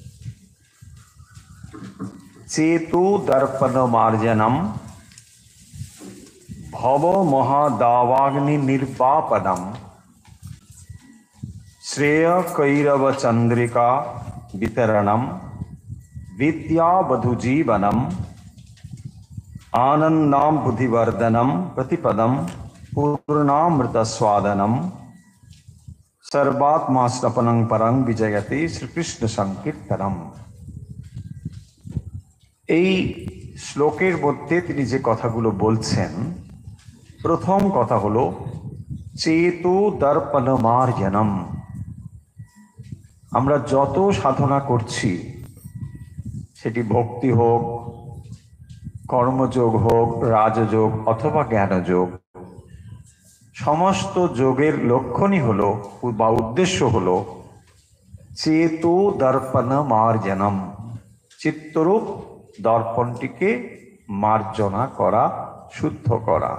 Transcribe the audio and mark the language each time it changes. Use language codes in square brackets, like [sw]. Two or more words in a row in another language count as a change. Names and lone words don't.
[sa] চেতো দর্পণ মার্জনম ভব মহাদাবাগ্নি নির্বাপনম শ্রেয় কৈরব চন্দ্রিকা বিতরণম বিদ্যাবধু জীবনম आनंदाम बुद्धिवर्धनम प्रतिपदम पूर्णामृत स्वादनम सर्वात्मा स्नपनं परं विजयते শ্রীকৃষ্ণ সংকীর্তনম। [bn] এই শ্লোকের মধ্যে তিনি যে কথাগুলো বলছেন, প্রথম কথা হলো [sa] চেতো দর্পণ মার্জনম। [bn] আমরা যত সাধনা করছি, সেটি ভক্তি হোক, কর্মযোগ হোক, রাজযোগ অথবা জ্ঞানযোগ, সমস্ত যোগের লক্ষণই হলো বা উদ্দেশ্য হলো [sa] চেতো দর্পণ মার্জনম, [bn] চিত্তরূপ দর্পণটিকে মার্জনা করা, শুদ্ধ করা।